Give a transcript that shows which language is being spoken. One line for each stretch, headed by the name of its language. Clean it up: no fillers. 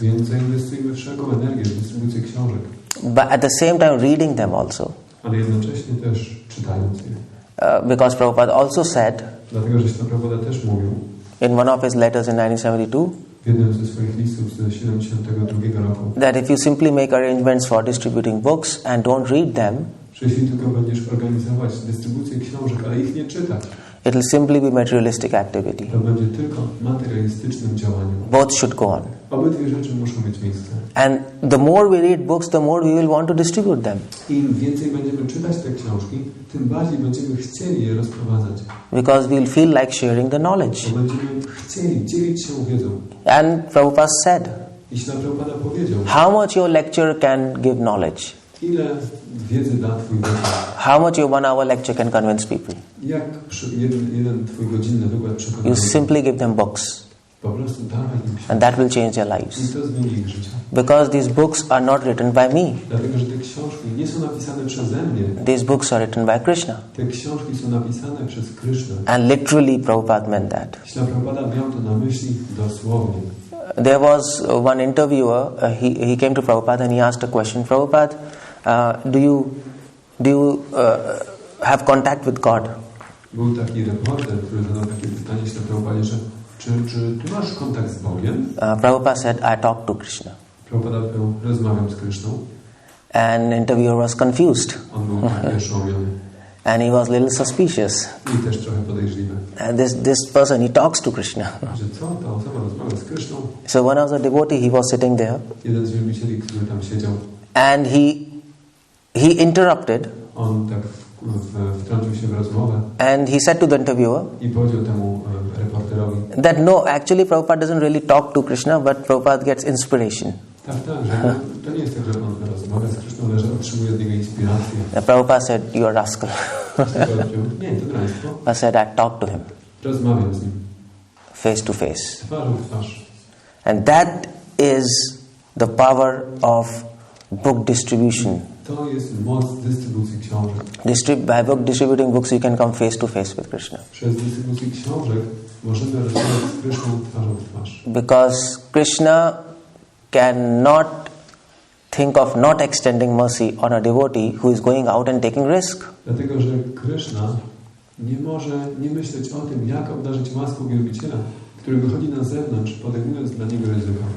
Polish: Więc zainwestujmy wszelką energię w dystrybucję książek,
English: but at the same time reading them also.
Polish: ale jednocześnie też czytając je.
English: Because Prabhupada also said
Polish: Dlatego, że Śrila Prabhupada też mówił
English: in one of his letters in 1972
Polish: w jednym ze swoich listów z 1972 roku,
English: that if you simply make arrangements for distributing books and don't read them,
Polish: że jeśli tylko będziesz organizować dystrybucję książek, ale ich nie czytać,
English: it will simply be materialistic activity.
Polish: to będzie tylko materialistycznym działaniem.
English: Both should go on.
Polish: Obydwie rzeczy muszą mieć miejsce.
English: And the more we read books, the more we will want to distribute them.
Polish: Im więcej będziemy czytać te książki, tym bardziej będziemy chcieli je rozprowadzać.
English: Because we'll feel like sharing the knowledge.
Polish: Bo będziemy chcieli dzielić się wiedzą.
English: And Prabhupada said,
Polish: I Śrila Prabhupada powiedział,
English: how much your lecture can give knowledge?
Polish: ile wiedzy da Twój wykład?
English: How much your 1 hour lecture can convince people?
Polish: Jak jeden Twój godzinny wykład przekona?
English: You simply give them books.
Polish: Po prostu dawaj im książki.
English: And that will change their lives.
Polish: I to zmieni ich życie.
English: Because these books are not written by me.
Polish: Dlatego, że te książki nie są napisane przeze mnie.
English: These books are written by Krishna.
Polish: Te książki są napisane przez Krishnę.
English: And literally Prabhupada meant that.
Polish: Śrila Prabhupada miał to na myśli dosłownie.
English: There was one interviewer, he came to Prabhupada and he asked a question, Prabhupada, do you have contact with God?
Polish: Był taki reporter, który zadał takie pytanie Śrila Prabhupadzie, że czy ty masz kontakt z Bogiem?
English: Prabhupada said, I talk to Krishna.
Polish: Prabhupada powiedział, rozmawiam z Kryszną.
English: And the interviewer was confused.
Polish: On był taki oszołomiony.
English: And he was a little suspicious.
Polish: I też trochę podejrzliwy.
English: And this person, he talks to Krishna.
Polish: Że co, ta osoba rozmawia z Kryszną?
English: So one of the devotee, he was sitting there.
Polish: Jeden z wielbicieli, który tam siedział.
English: And he interrupted.
Polish: On tak wtrącił się w rozmowę.
English: And he said to the interviewer.
Polish: I powiedział temu reporterowi.
English: That no, actually Prabhupada doesn't really talk to Krishna, but Prabhupada gets inspiration.
Polish: Tak, że to nie jest tak, że on rozmawia z Kryszną, ale że otrzymuje od niego inspirację.
English: Prabhupada said, you're a rascal.
Polish: Nie, to draństwo.
English: I said, I talk to him.
Polish: Rozmawiam z nim.
English: Face to face.
Polish: Twarzą w twarz.
English: And that is the power of book distribution.
Polish: To jest moc dystrybucji książek.
English: By book distributing books, you can come face to face with Krishna.
Polish: Przez dystrybucję książek możemy rozmawiać z Kryszną twarzą w twarz.
English: Because Krishna cannot think of not extending mercy on a devotee who is going out and taking risk.
Polish: Dlatego, że Kryszna nie może nie myśleć o tym, jak obdarzyć łaską wielbiciela, który wychodzi na zewnątrz, podejmując dla niego ryzyko.